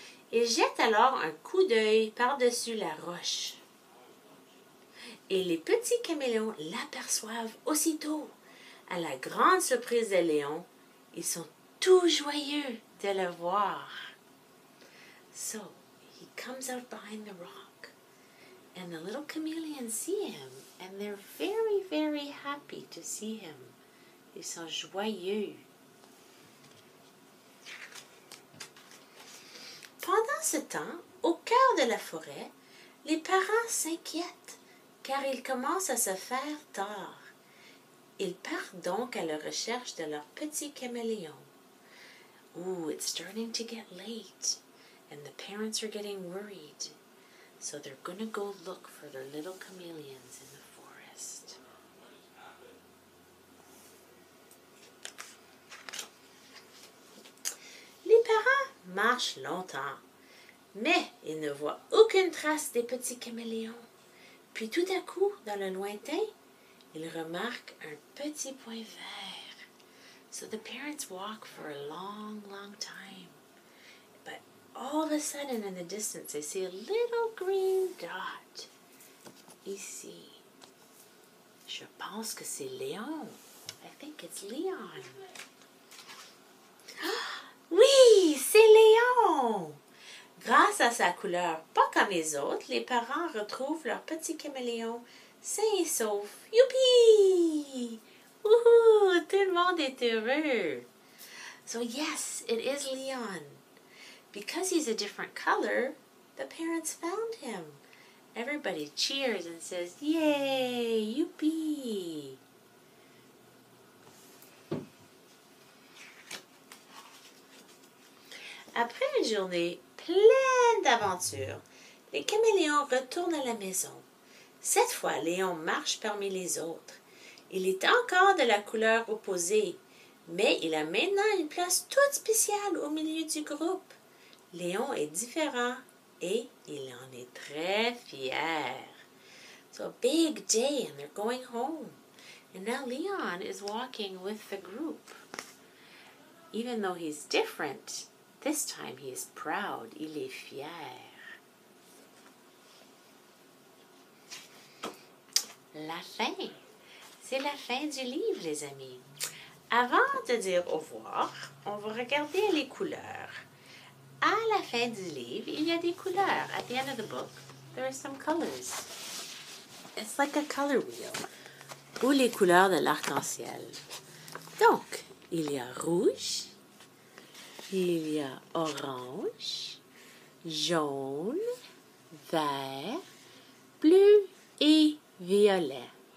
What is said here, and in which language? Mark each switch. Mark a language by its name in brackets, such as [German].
[French] Il jette alors un coup d'œil par-dessus la roche. Et les petits caméléons l'aperçoivent aussitôt. À la grande surprise de Léon, ils sont tout joyeux de le voir. [English] So, he comes out behind the rock, and the little chameleons see him, and they're very, very happy to see him. [French] Ils sont joyeux. Pendant ce temps, au cœur de la forêt, les parents s'inquiètent, car il commence à se faire tard. Ils partent donc à la recherche de leur petit caméléon. [English] Ooh, it's starting to get late, and the parents are getting worried. So they're going to go look for their little chameleons in the forest. [French] Les parents marchent longtemps, mais ils ne voient aucune trace des petits caméléons. Puis tout à coup, dans le lointain, ils remarquent un petit point vert. [English] So the parents walk for a long, long time. But all of a sudden, in the distance, they see a little green dot. [French] Ici. Je pense que c'est Léon. [English] I think it's Leon. [French] Oui, c'est Léon! Grâce à sa couleur pas comme les autres, les parents retrouvent leur petit caméléon sain et sauf. Youpi! Wouhou! Tout le monde est heureux. [English] So yes, it is Leon. Because he's a different color, the parents found him. Everybody cheers and says, yay! [French] Youpi! Après une journée pleine d'aventures, les caméléons retournent à la maison. Cette fois, Léon marche parmi les autres. Il est encore de la couleur opposée, mais il a maintenant une place toute spéciale au milieu du groupe. Léon est différent et il en est très fier. [English] So a big day and they're going home. And now Leon is walking with the group. Even though he's different, this time he is proud. [French] Il est fier. La fin. C'est la fin du livre, les amis. Avant de dire au revoir, on va regarder les couleurs. À la fin du livre, il y a des couleurs. [English] At the end of the book, there are some colors. It's like a color wheel. [French] Ou les couleurs de l'arc-en-ciel. Donc, il y a rouge, il y a orange, jaune, vert, bleu et violet.